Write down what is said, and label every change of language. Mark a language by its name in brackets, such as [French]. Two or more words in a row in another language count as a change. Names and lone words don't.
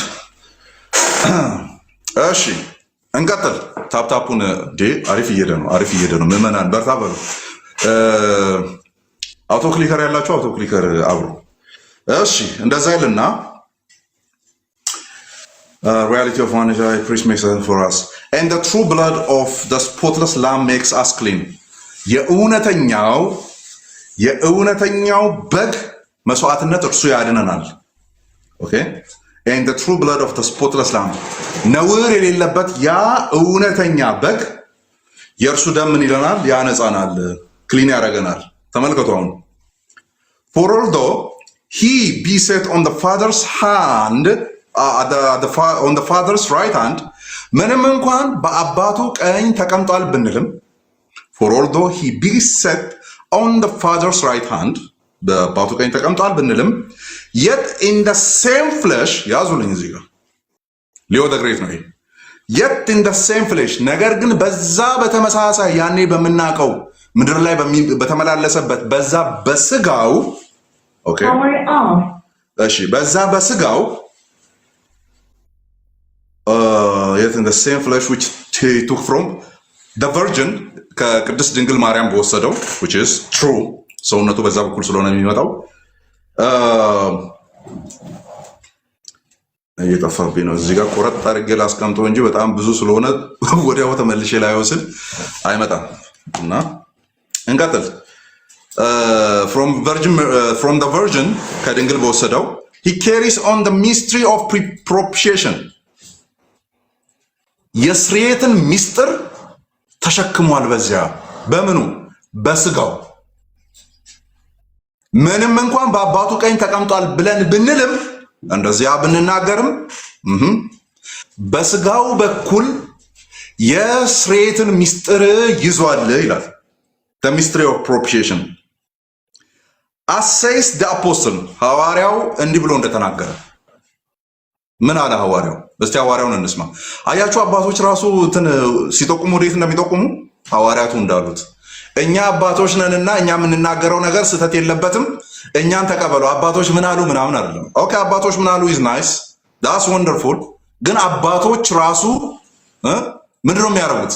[Amharic] እሺ እንቀጥል። ታፕታፑን አሪፍ እየሄደ ነው። ምዕመናን በርታ በሉ። አውቶ ክሊከር ያላችሁ አውቶ ክሊከር አብሩ። እሺ እንደዛ ይልና [English] reality of one priest makes us for us and the true blood of the spotless lamb makes us clean [Amharic] የእውነተኛው በግ መስዋዕትነት እርሱ ያድነናል። [English] ኦኬ and the true blood of the spotless lamb [Amharic] ነውር የሌለበት ያ እውነተኛ በግ የእርሱ ደም ምን ይለናል? ያነጻናል፣ ክሊን ያደርገናል። ተመልከቱ አሁን [English] for although he be set on the father's hand on the father's right [Amharic] hand ምንም እንኳን በአባቱ ቀኝ ተቀምጧል ብንልም [English] for although he be set on the father's right hand [Amharic] በአባቱ ቀኝ ተቀምጧል ብንልም [English] yet in the same flesh [Amharic] ያዙልኝ እዚህ ጋር ሊዮ ደ ግሬት ነው ይሄ [English] yet in the same flesh [Amharic] ነገር ግን በዛ በተመሳሳይ ያኔ በምናቀው ምድር ላይ በተመላለሰበት በዛ በስጋው ኦኬ እሺ በዛ በስጋው [English] yet in the same flesh which he took from the virgin [Amharic] ከቅድስት ድንግል ማርያም በወሰደው [English] which is true [Amharic] ሰውነቱ በዛ በኩል ስለሆነ የሚመጣው እየጠፋብኝ ነው። እዚህ ጋር ቆረጥ አድርጌ ላስቀምጠው እንጂ በጣም ብዙ ስለሆነ ወዲያው ተመልሼ ላይወስድ አይመጣም እና እንቀጥል። [English] from the virgin [Amharic] ከድንግል በወሰደው [English] he carries on the mystery of propitiation [Amharic] የስርየትን ሚስጥር ተሸክሟል። በዚያ በምኑ በስጋው ምንም እንኳን በአባቱ ቀኝ ተቀምጧል ብለን ብንልም እንደዚያ ብንናገርም በስጋው በኩል የስርየትን ሚስጥር ይዟል ይላል። [English] the mystery of propitiation as says the apostle [Amharic] ሐዋርያው እንዲህ ብሎ እንደተናገረ ምን አለ ሐዋርያው? እስቲ ሐዋርያውን እንስማ። አያችሁ አባቶች ራሱ እንትን ሲጠቁሙ ወዴት እንደሚጠቁሙ ሐዋርያቱ እንዳሉት እኛ አባቶች ነንና እኛ የምንናገረው ነገር ስህተት የለበትም፣ እኛን ተቀበሉ። አባቶች ምን አሉ ምናምን አይደለም። ኦኬ አባቶች ምን አሉ [English] is nice that's wonderful። [Amharic] ግን አባቶች ራሱ ምንድነው የሚያደርጉት?